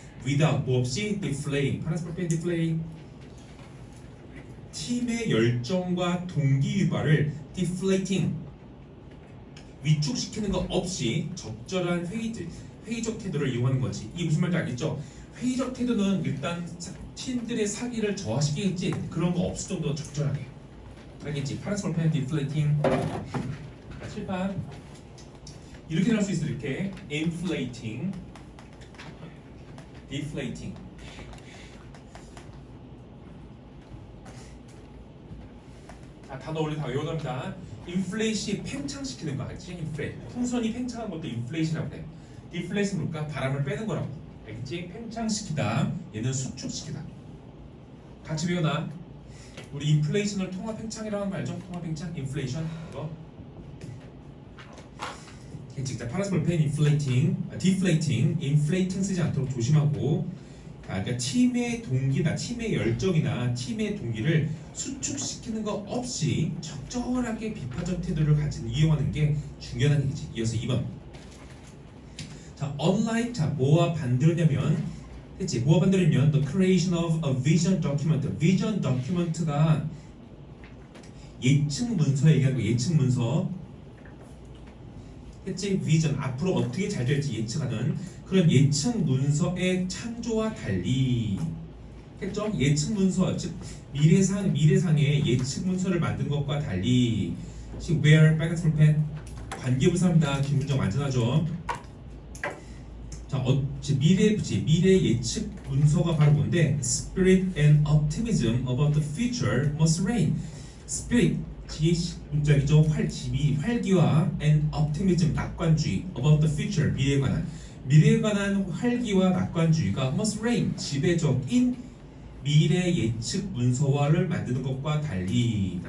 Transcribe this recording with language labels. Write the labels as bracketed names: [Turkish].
[Korean] without 뭐 없이 deflate, 파란색 볼펜 deflate. 팀의 열정과 동기유발을 deflating 위축시키는 것 없이 적절한 회의적 태도를 이용하는 거지. 이게 무슨 말인지 알겠죠? 회의적 태도는 일단 팀들의 사기를 저하시키겠지. 그런 거 없을 정도로 적절하게. 알겠지? 파란색 볼펜 deflating. 칠판 이렇게 나올 수 있어. 이렇게 inflating, deflating. 자, 단어 원래 다 외워갑니다. 인플레이시 팽창시키는 거 알지? 인플레이. 풍선이 팽창한 것도 인플레이시라고 돼. 디플레이션 뭘까? 바람을 빼는 거라고. 알겠지? 팽창시키다. 얘는 수축시키다. 같이 배워놔. 우리 인플레이션을 통합 팽창이라고 하는 거 알죠? 통합 팽창, 인플레이션. 이거. 자, 파란색 볼펜 인플레이팅, 디플레이팅, 인플레이팅 쓰지 않도록 조심하고. 그러니까 팀의 동기나 팀의 열정이나 팀의 동기를 수축시키는 거 없이 적절하게 비판적 태도를 이용하는 게 중요한 얘기지. 이어서 2번. 자, unlike 자 뭐와 반대냐면, 했지? 뭐와 반대냐면 [English] the creation of a vision document. [Korean] vision document가 예측 문서 얘기하는 거. 예측 문서. 했지? vision 앞으로 어떻게 잘 될지 예측하는 그런 예측 문서의 창조와 달리. 했죠? 예측 문서, 즉 미래상의 예측 문서를 만든 것과 달리. where 빨간색 볼펜 관계부사입니다. 김문정 완전하죠? 자, 미래 예측 문서가 바로 뭔데? [English] Spirit and optimism about the future must reign. [Korean] Spirit, 문장이죠. 활기와 [English] and optimism, [Korean] 낙관주의 [English] about the future, [Korean] 미래에 관한 활기와 낙관주의가 [English] must reign, [Korean] 지배적인 미래 예측 문서화를 만드는 것과 달리.